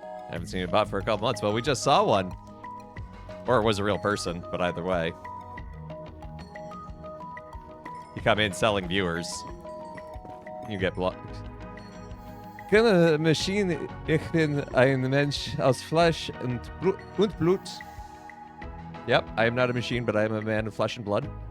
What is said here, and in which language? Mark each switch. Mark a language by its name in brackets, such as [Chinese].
[English] I haven't seen a bot for a couple months. Well, we just saw one. Or it was a real person, but either way. You come in selling viewers. You get blocked. [German] Keine Maschine, ich bin ein Mensch aus Fleisch und Blut. [English] Yep, I am not a machine, but I am a man of flesh and blood.